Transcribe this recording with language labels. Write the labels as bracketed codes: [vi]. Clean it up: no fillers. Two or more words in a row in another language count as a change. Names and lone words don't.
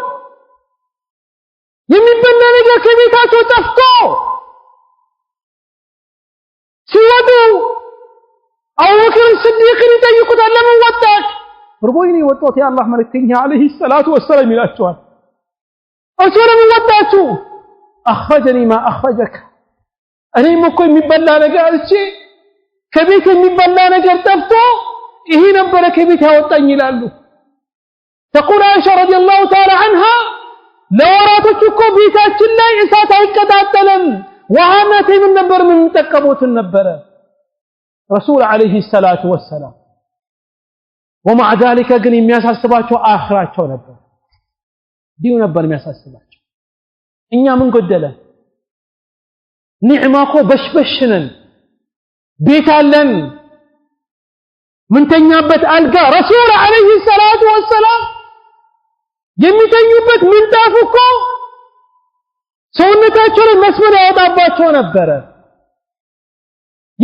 [am] የሚበላ ነገር ከቤታቸው ጠፍቶ ሲወጡ አቡበክር ሲዲቅን ይጠይቁታል ለምን ወጣህ ርቦይኒ ወጣሁት የአላህ መልእክተኛ [ar] عليه الصلاة والسلام [am] ይላቸዋል እሱ ለምን ወጣችሁ [ar] أخرجني ما أخرجك [am] እኔም እኮ የሚበላ ነገር እቺ ከቤት የሚበላ ነገር ጠፍቶ ይሄ ነበር ከቤት ያወጣኝ ይላሉ [ar] تقول عائشة رضي الله تعالى عنها [am] ለወራቶች እኮ ቤታችን ላይ እሳት አይቀጣጠልም ወሃናቴ ምን ነበር ምን ተቀበውት ነበር ረሱል [ar] عليه الصلاة والسلام ومع ذلك [am] ግን የሚያሳስባቸው አኺራቸው ነበር ዲኑ ነበር የሚያሳስባቸው እኛ ምን ጎደለ ኒዕማ እኮ በሽበሽነን ቤት አለን ምንተኛበት አልጋ ረሱል [ar] عليه الصلاة والسلام [am] የሚተኙበት ምንጣፍ እኮ ሰውነታቸው ላይ መስመር ያወጣባቸው ነበረ። ያ